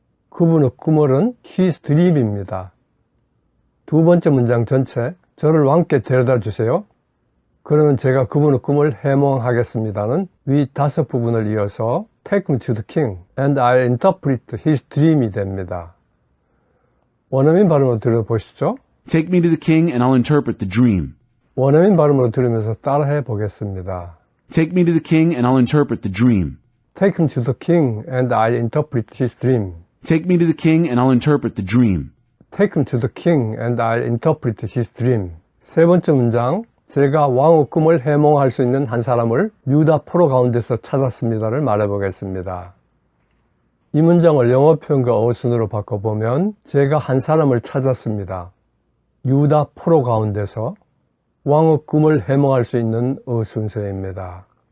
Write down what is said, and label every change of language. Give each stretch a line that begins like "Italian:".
Korean: 그분의 꿈을은 his dream입니다. 두 번째 문장 전체 저를 왕께 데려다 주세요. 그러면 제가 그분의 꿈을 해몽하겠습니다는 위 다섯 부분을 이어서
English: Take me to the king and I'll interpret his dream
Korean: 이 됩니다. 원어민 발음으로 들어보시죠.
English: Take me to the king and I'll interpret the dream.
Korean: 원어민 발음으로 들으면서 따라해 보겠습니다.
English: Take me to the king and I'll interpret the dream. Take him to the king and I'll interpret his dream. Take me to the king and I'll interpret the dream. Take him to the king and I'll interpret his dream.
Korean: 세 번째 문장, 제가 왕의 꿈을 해몽할 수 있는 한 사람을 유다 포로 가운데서 찾았습니다를 말해보겠습니다. 이 문장을 영어 표현과 어순으로 바꿔보면 제가 한 사람을 찾았습니다. 유다 포로 가운데서 왕의 꿈을 해몽할 수 있는 순서입니다.